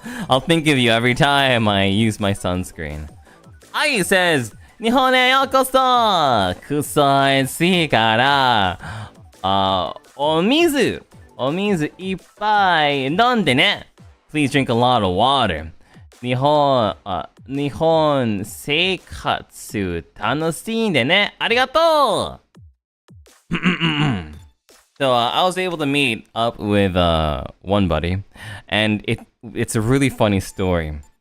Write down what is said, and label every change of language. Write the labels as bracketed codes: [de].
[en] I'll think of you every time I use my sunscreen. [ja] Ai says, Nihon e yokoso. Kusoi暑いから、お水いっぱい飲んでね. [en] Please drink a lot of water. [ja] 日本生活楽しんでね。ありがとう. [en] So I was able to meet up with one buddy, and it's a really funny story.